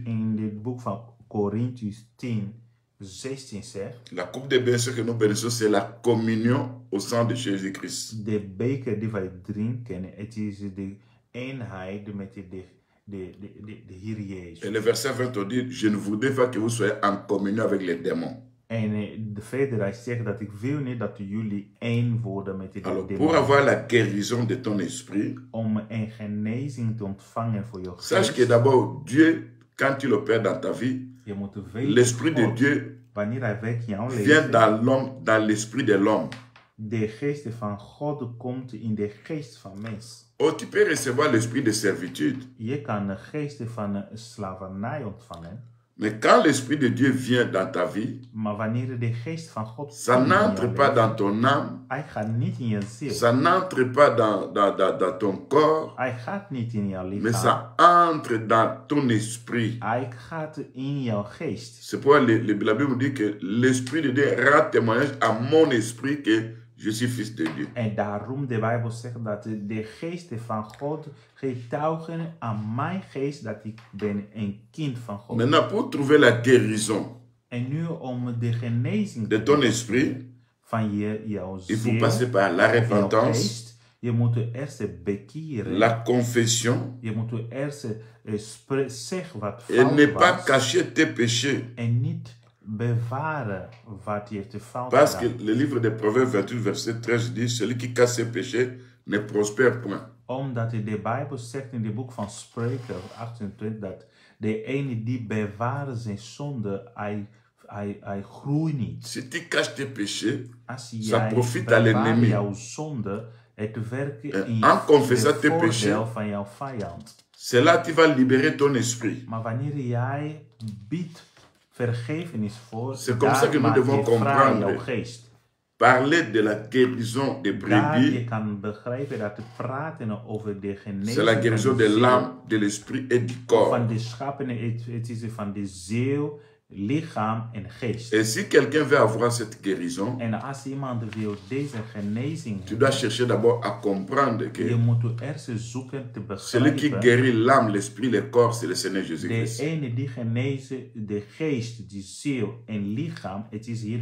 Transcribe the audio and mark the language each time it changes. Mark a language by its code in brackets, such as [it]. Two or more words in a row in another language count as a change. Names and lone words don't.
[nl] In dit boek van Corinthians 10, 16 zegt, [fr] La coupe de bénédiction que nous bénissons, c'est la communion au sang de Jésus-Christ. [nl] de beker die wij drinken, het is de eenheid met de Heer Jezus. [fr] Et le verset 20 on dit, je ne voudrais pas que vous soyez en communion avec les démons. [nl] En verder hij zegt dat ik wil niet dat jullie één worden met de [fr] Alors, pour [nl] demonen. [fr] avoir la guérison de ton esprit, [nl] Om een genezing te ontvangen voor je [fr] sache que [nl] geest. [fr] d'abord, Dieu, quand il opère dans ta vie, [nl] Je moet weten, [fr] l'esprit de [nl] God, [fr] Dieu [nl] wanneer hij werkt in jouw [fr] vient [nl] leven, [fr] dans l'homme, dans l'esprit de l'homme. [nl] de geest van God komt in de geest van mens. [fr] Oh, tu peux recevoir l'esprit de servitude. [nl] Je kan de geest van slavernij ontvangen, [fr] Mais quand l'esprit de Dieu vient dans ta vie, [nl] maar wanneer de geest van God [fr] ça [nl] komt in [fr] n'entre [nl] jouw [fr] pas [nl] leven, [fr] dans ton âme, [nl] hij gaat niet in je ziel. [fr] ça n'entre pas dans ton corps, [nl] Hij gaat niet in jouw [fr] mais [nl] lichaam. [fr] ça entre dans ton esprit. [nl] Hij gaat in jouw geest. [fr] C'est pourquoi la Bible dit que l'esprit de Dieu rend témoignage à mon esprit que je suis fils de Dieu. [nl] En daarom de Bijbel zegt dat de geesten van God getuigen aan mijn geest dat ik ben een kind van God. [fr] Maintenant, pour trouver la guérison [nl] En nu om de genezing [fr] de ton esprit, [nl] van jouw [fr] il faut [nl] ziel, [fr] passer par la [nl] of jouw [fr] repentance, [nl] geest, je moet eerst bekeren. [fr] la confession, [nl] Je moet eerst zeggen wat [fr] et ne [nl] fout [fr] pas [nl] was. [fr] cacher tes péchés. [nl] En niet bewaren wat je te fout [fr] Parce que [nl] gedaan. [fr] le livre de Proverbes 28, verset 13 dit, celui qui cache ses péchés ne prospère point. [nl] Omdat de Bijbel zegt in het boek van Spreuken 28 dat de ene die bewaren zijn zonde, hij groeit niet. [fr] Si tu caches tes péchés, [nl] Als [fr] ça [nl] jij [fr] profite à [nl] bewaart [fr] l'ennemi. [nl] jouw zonde, het werkt in [fr] En [nl] je [fr] confessant tes [nl] voordeel [fr] péchés, [nl] van jouw vijand. [fr] c'est là que tu vas libérer ton esprit. [nl] Maar wanneer jij biedt vergevenis voor, [fr] C'est comme ça que nous [nl] maak [fr] devons [nl] je vrij [fr] comprendre. [nl] jouw geest. [fr] Parler de la guérison des [nl] Daar je [fr] brebis, [nl] kan begrijpen dat praten over de genezing [fr] c'est la guérison [nl] van de ziel, [fr] l'âme, de l'esprit et du [nl] van [fr] corps. [nl] de schappen, het is van de ziel, lichaam en geest. [fr] Et si quelqu'un veut avoir cette guérison, [nl] En als iemand wil deze genezing [fr] tu dois [nl] hebben, [fr] chercher d'abord à comprendre [nl] je [fr] que [nl] moet eerst zoeken te [fr] celui qui [nl] begrijpen. [fr] guérit l'âme, l'esprit, le corps, c'est le Seigneur [nl] De [fr] Jésus-Christ. [nl] ene die genezen, de geest, de ziel en lichaam, het is hier